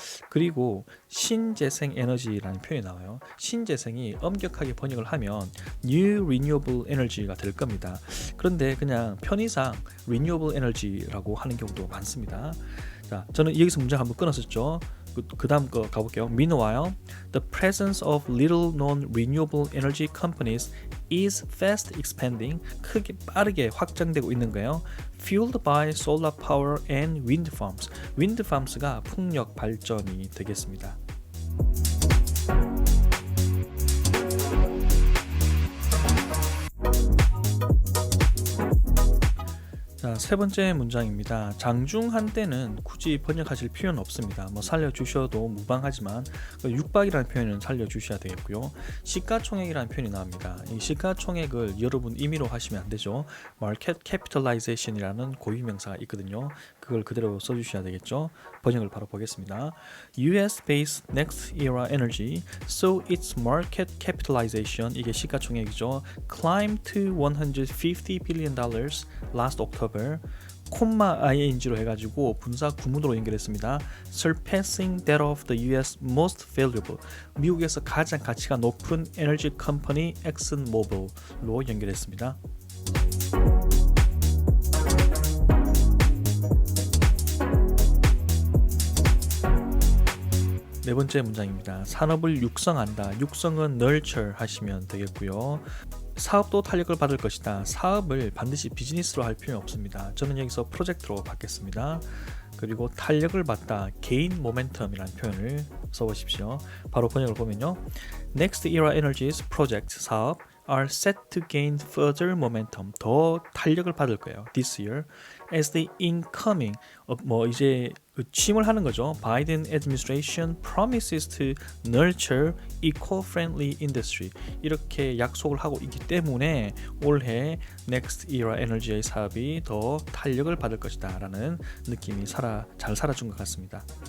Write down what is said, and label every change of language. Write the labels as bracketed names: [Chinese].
[Korean] 그리고 신재생 에너지라는 표현이 나와요. 신재생이 엄격하게 번역을 하면 [English] new renewable energy [Korean] 가 될 겁니다. 그런데 그냥 편의상 renewable energy라고 하는 경우도 많습니다. 자, 저는 여기서 문장 한번 끊었었죠. 그 다음 거 가볼게요. [English] Meanwhile, the presence of little known renewable energy companies is fast expanding. [Korean] 빠르게 확장되고 있는 거예요. [English] Fueled by solar power and wind farms. [Korean] wind farms가 풍력 발전이 되겠습니다. 자, 세 번째 문장입니다. 장중한 때는 굳이 번역하실 필요는 없습니다. 뭐 살려주셔도 무방하지만 육박이라는 표현은 살려주셔야 되겠고요. 시가총액이라는 표현이 나옵니다. 이 시가총액을 여러분 임의로 하시면 안 되죠. Market Capitalization이라는 고유명사가 있거든요. 그걸 그대로 써주셔야 되겠죠. 번역을 바로 보겠습니다. [English] US-based Next Era Energy saw its market capitalization, [Korean] 이게 시가총액이죠, [English] climbed to $150 billion last October. [Korean] 콤마 ing로 해가지고 분사 구문으로 연결했습니다. [English] Surpassing that of the US most valuable, [Korean] 미국에서 가장 가치가 높은 에너지 컴퍼니 엑슨모빌로 연결했습니다. 네 번째 문장입니다. 산업을 육성한다. 육성은 nurture 하시면 되겠고요. 사업도 탄력을 받을 것이다. 사업을 반드시 비즈니스로 할 필요는 없습니다. 저는 여기서 프로젝트로 받겠습니다. 그리고 탄력을 받다, gain momentum이라는 표현을 써보십시오. 바로 번역을 보면요. [English] Next Era Energy's project 사업 are set to gain further momentum, [Korean] 더 탄력을 받을 거예요. [English] This year, as the incoming, [Korean] 이제 취임을 하는 거죠. [English] Biden administration promises to nurture eco-friendly industry. [Korean] 이렇게 약속을 하고 있기 때문에 올해 Next Era Energy의 사업이 더 탄력을 받을 것이다 라는 느낌이 잘 살아준 것 같습니다.